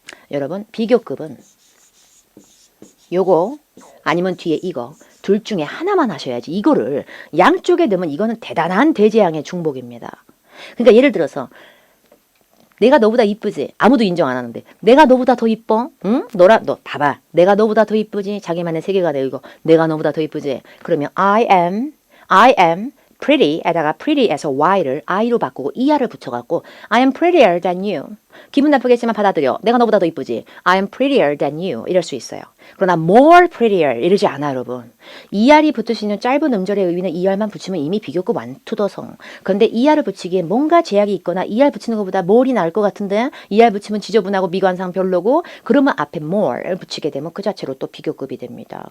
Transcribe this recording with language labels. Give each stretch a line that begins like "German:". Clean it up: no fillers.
Korean: 여러분 비교급은 요거 아니면 뒤에 이거 둘 중에 하나만 하셔야지. 이거를 양쪽에 넣으면 이거는 대단한 대재앙의 중복입니다. 그러니까 예를 들어서 내가 너보다 이쁘지? 아무도 인정 안 하는데 내가 너보다 더 이뻐? 응? 너 봐봐. 내가 너보다 더 이쁘지? 자기만의 세계가 되고 이거 내가 너보다 더 이쁘지? 그러면 I am pretty 에다가 pretty에서 y를 i로 바꾸고 er를 붙여갖고
English: I am prettier than you.
Korean: 기분 나쁘겠지만 받아들여. 내가 너보다 더 이쁘지?
English: I am prettier than you.
Korean: 이럴 수 있어요. 그러나 more prettier 이러지 않아 여러분. er이 붙을 수 있는 짧은 음절의 의미는 er만 붙이면 이미 비교급 완투더성. 그런데 er을 붙이기에 뭔가 제약이 있거나 er 붙이는 것보다 more이 나을 것 같은데 er 붙이면 지저분하고 미관상 별로고 그러면 앞에 more를 붙이게 되면 그 자체로 또 비교급이 됩니다.